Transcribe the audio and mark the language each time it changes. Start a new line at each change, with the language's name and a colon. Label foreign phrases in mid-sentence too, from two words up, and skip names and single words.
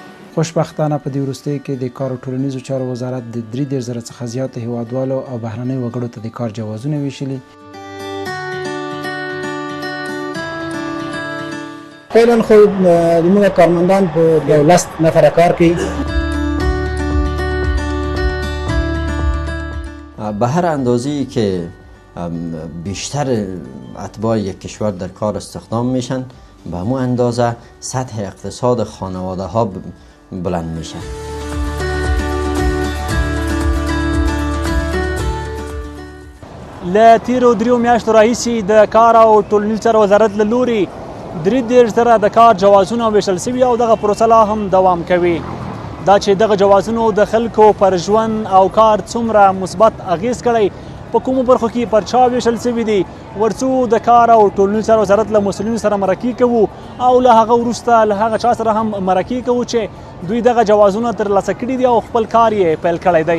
Pashto: خوشبختانه په دې وروستیو کې د کار او ټولنیزو چارو وزارت د 33,000 څخه زیاتو هیوادوالو او بهرنیو وګړو ته د کار جوازونه ویشلي. فعلا خو زموږ کارمندان په 10 نفره کار کوي.
Persian: به هر اندازه‌ای که بیشتر اتباع یک کشور در کار استخدام میشن به همون اندازه سطح اقتصاد خانواده ها بلند میشه.
Pashto: له تیرو 3 میاشتو راهیسې د کار او ټولنیزو چارو وزارت له لوري 33,000 د کار جوازونه ویشل شوي او دغه پروسه لا هم دوام کوي. دا چې دغه جوازونو د خلکو پر ژوند او کار څومره مثبت اغیز کړی، په کومو برخو کې پر چا ویشل شوي دي، ورڅو د کار او ټولنیزو چارو وزارت له مسؤلینو سره مرکې کوو او له هغه وروسته له هغه چا سره هم مرکې کوو چې دوی دغه جوازونه ترلاسه کړي دي او خپل کار یې پیل کړی دی.